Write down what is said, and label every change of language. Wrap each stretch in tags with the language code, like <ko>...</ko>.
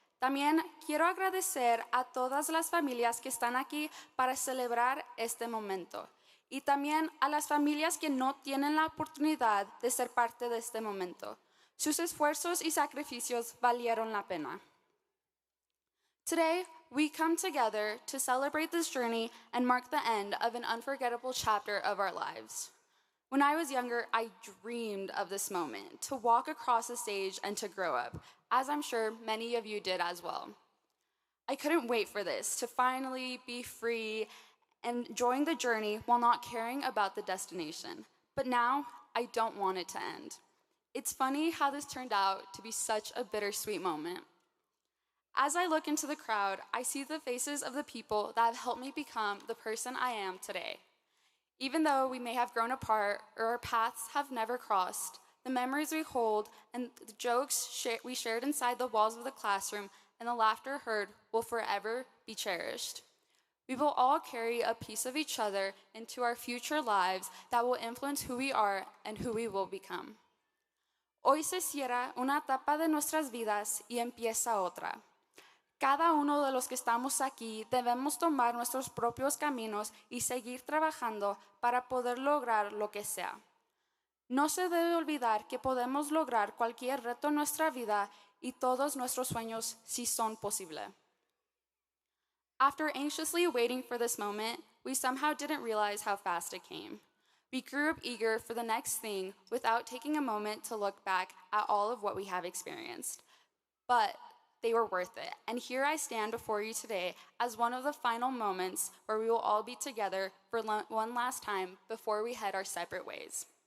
<es>También quiero agradecer a todas las familias que están aquí para celebrar este momento. Y también a las familias que no tienen la oportunidad de ser parte de este momento. Sus esfuerzos y sacrificios valieron la pena.</es> <en>Today, we come together to celebrate this journey and mark the end of an unforgettable chapter of our lives. When I was younger, I dreamed of this moment, to walk across the stage and to grow up, as I'm sure many of you did as well. I couldn't wait for this, to finally be free and enjoying the journey while not caring about the destination. But now, I don't want it to end. It's funny how this turned out to be such a bittersweet moment. As I look into the crowd, I see the faces of the people that have helped me become the person I am today. Even though we may have grown apart or our paths have never crossed, the memories we hold and the jokes we shared inside the walls of the classroom and the laughter heard will forever be cherished. We will all carry a piece of each other into our future lives that will influence who we are and who we will become.</en> <es>Hoy se cierra una etapa de nuestras vidas y empieza otra. Cada uno de los que estamos aquí debemos tomar nuestros propios caminos y seguir trabajando para poder lograr lo que sea. No se debe olvidar que podemos lograr cualquier reto en nuestra vida y todos nuestros sueños si son posibles.</es> <en>After anxiously waiting for this moment, we somehow didn't realize how fast it came. We grew up eager for the next thing without taking a moment to look back at all of what we have experienced. But they were worth it. And here I stand before you today as one of the final moments where we will all be together for one last time before we head our separate ways.</en>